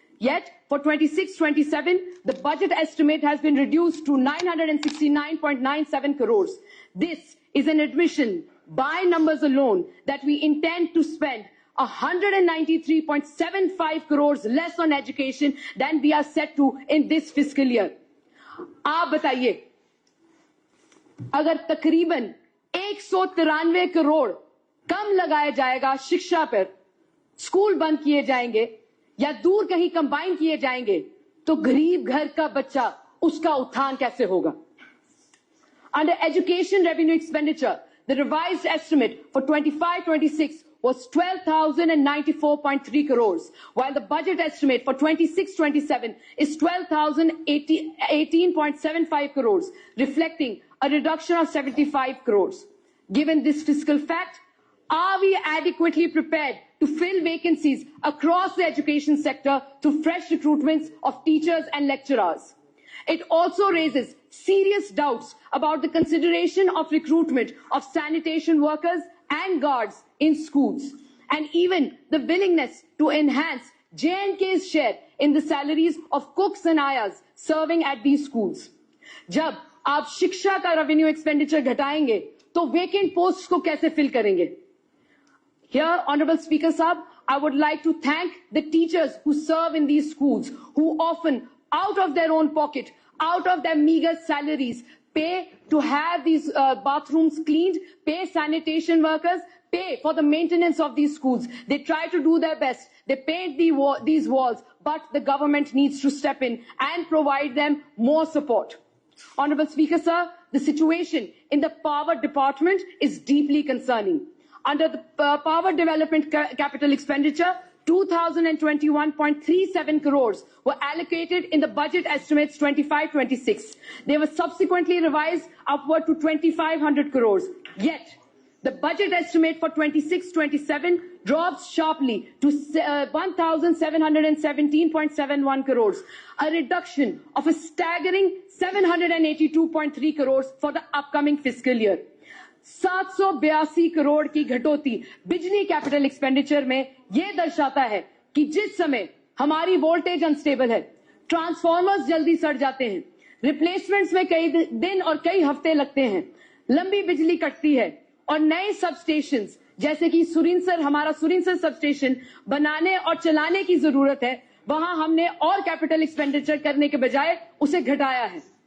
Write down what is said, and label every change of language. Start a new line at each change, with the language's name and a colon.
English: Yet, for 26-27, the budget estimate has been reduced to 969.97 crores. This is an admission, by numbers alone, that we intend to spend 193.75 crores less on education than we are set to in this fiscal year.
Hindi: आप बताइए, अगर तकरीबन 193 करोड़ कम लगाया जाएगा शिक्षा पर, school बंद किए जाएंगे या दूर कहीं कंबाइन किए जाएंगे, तो गरीब घर का बच्चा उसका उत्थान कैसे होगा?
English: Under education revenue expenditure, the revised estimate for 25-26 was 12,094.3 crores, while the budget estimate for 26-27 is 12,018.75 crores, reflecting a reduction of 75 crores. Given this fiscal fact, are we adequately prepared to fill vacancies across the education sector through fresh recruitments of teachers and lecturers? It also raises serious doubts about the consideration of recruitment of sanitation workers and guards in schools, and even the willingness to enhance J&K's share in the salaries of cooks and ayas serving at these schools.
Hindi: जब आप शिक्षा का revenue expenditure घटाएंगे, तो vacant post को कैसे fill करेंगे?
English: Here, Honorable Speaker Sahab, I would like to thank the teachers who serve in these schools, who often, out of their own pocket, out of their meager salaries, pay to have these bathrooms cleaned, pay sanitation workers, pay for the maintenance of these schools. They try to do their best. They paint these walls, but the government needs to step in and provide them more support. Honorable Speaker Sir, the situation in the power department is deeply concerning. Under the power development capital expenditure, 2,021.37 crores were allocated in the budget estimates 25-26. They were subsequently revised upward to 2,500 crores. Yet, the budget estimate for 26-27 drops sharply to 1,717.71 crores, a reduction of a staggering 782.3 crores for the upcoming fiscal year.
Hindi: 782 crore की घटौती बिजली capital expenditure में यह दर्शाता है कि जिस समय हमारी वोल्टेज अनस्टेबल है, ट्रांसफार्मर्स जल्दी सड़ जाते हैं, रिप्लेसमेंट्स में कई दिन और कई हफ्ते लगते हैं, लंबी बिजली कटती है और नए सब स्टेशंस जैसे कि हमारा सुरिंसर सब स्टेशन बनाने और चलाने की जरूरत है, वहां हमने और कैपिटल एक्सपेंडिचर करने के बजाय उसे घटाया है.